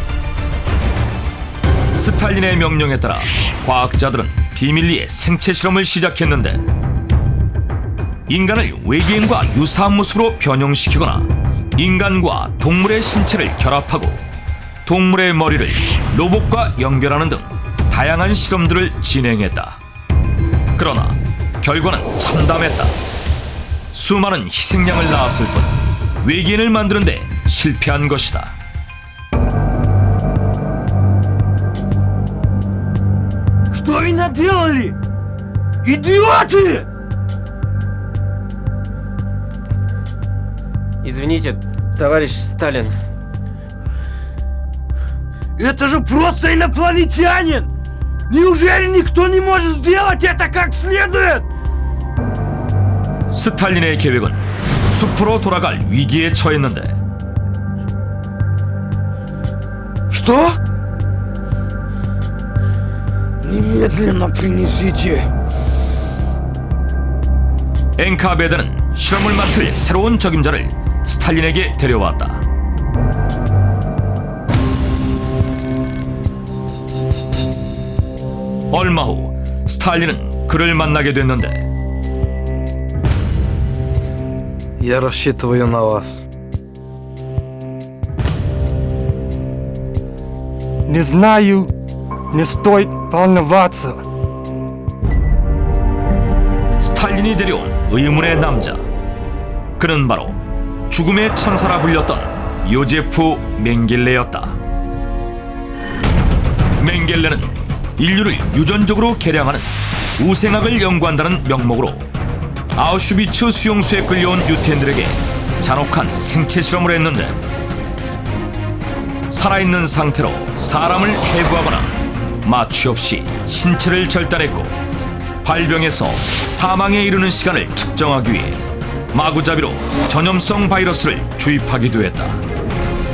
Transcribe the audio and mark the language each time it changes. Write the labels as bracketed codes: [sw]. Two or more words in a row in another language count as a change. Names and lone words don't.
[ko] 스탈린의 명령에 따라 과학자들은 비밀리에 생체 실험을 시작했는데 인간을 외계인과 유사한 모습으로 변형시키거나 인간과 동물의 신체를 결합하고 동물의 머리를 로봇과 연결하는 등 다양한 실험들을 진행했다. 그러나 결과는 참담했다. 수많은 희생양을 낳았을 뿐 외계인을 만드는 데 실패한 것이다. [ru] Что вы наделали? Идиоты! Извините, товарищ Сталин. Это же просто инопланетянин! Неужели никто не может сделать это как следует? [ko] 스탈린의 계획은 숲으로 돌아갈 위기에 처했는데 [ru] Что? Немедленно принесите. [ko] 엔카베드는 실험을 맡을 새로운 적임자를 스탈린에게 데려왔다. 얼마 후 스탈린은 그를 만나게 됐는데 [ru] Я рассчитываю на вас. Не знаю, не стоит волноваться. [ko] 스탈린이 데려온 의문의 남자, 그는 바로 죽음의 천사라 불렸던 요제프 맹겔레였다. 맹겔레는 인류를 유전적으로 개량하는 우생학을 연구한다는 명목으로 아우슈비츠 수용소에 끌려온 유태인들에게 잔혹한 생체 실험을 했는데 살아있는 상태로 사람을 해부하거나 마취 없이 신체를 절단했고 발병에서 사망에 이르는 시간을 측정하기 위해 마구잡이로 전염성 바이러스를 주입하기도 했다.